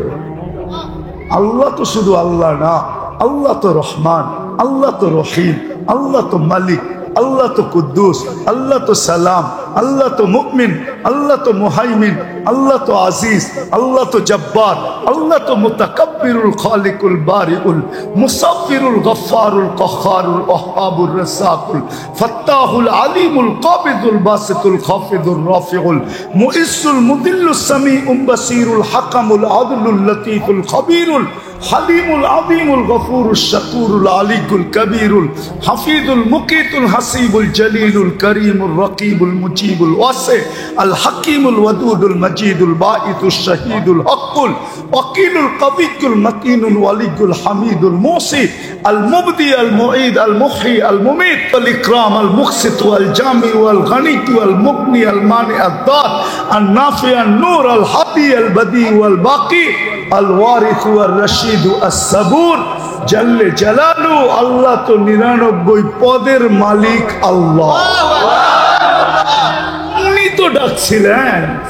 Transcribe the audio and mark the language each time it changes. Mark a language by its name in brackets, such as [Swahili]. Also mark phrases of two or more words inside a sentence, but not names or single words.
[Bangla] আল্লাহ তো শুধু আল্লাহ না, আল্লাহ তো রহমান, আল্লাহ তো রহিম, আল্লাহ তো মালিক, আল্লাহ তো কুদ্দুস, আল্লাহ তো সালাম, আল্লাহ তো মুমিন, আল্লাহ তো মুহাইমিন, আল্লাহ তো আজিজ, আল্লাহ তো জব্বার, আল্লাহ তো মুতাকাব্বিরুল খালিকুল বারিউল মুসাফিরুল গফফারুল কহ্হারুল ওয়াহ্হাবুর রাসাকুল ফাত্তাহুল আলিমুল কাবিদুল বাসিতুল খাফিদুর রাফিউল মুইসুল মুদিল্লুস সামিউল বাসিরুল হাকামুল আদলুল লতীফুল খবীরুল হালিমুল আযীমুল গফুরুশ শাকুরুল আলিকুল কবীরুল হাফিজুল মুকিতুল হাসিবুল জলিলুল করিমুর রকিবুল মুজিবুল ওয়াসি আল হাকিমুল ওয়াদুদুল মজিদুল বাঈতুশ শাহীদুল হকুল ওয়াকিলুল কবিয়ুল মতিনুল ওয়ালিয়ুল হামিদুল মুসি আল মুবদি আল মুঈদ আল মুহয়ি আল মুমীত আল ইকরাম আল মুকসিত ওয়াল জামি ওয়াল গনি ওয়াল মুগনি আল মানি আদ দার আল নাফি আল নূর আল হাদি আল বদি ওয়াল বাকি আল ওয়ারিস ওয়ার রশিদ আস-সাবুর [Arabic] جل جلاله. [Bangla] আল্লাহ তো 99 পদের মালিক আল্লাহ, উনি তো ডাকছিলেন।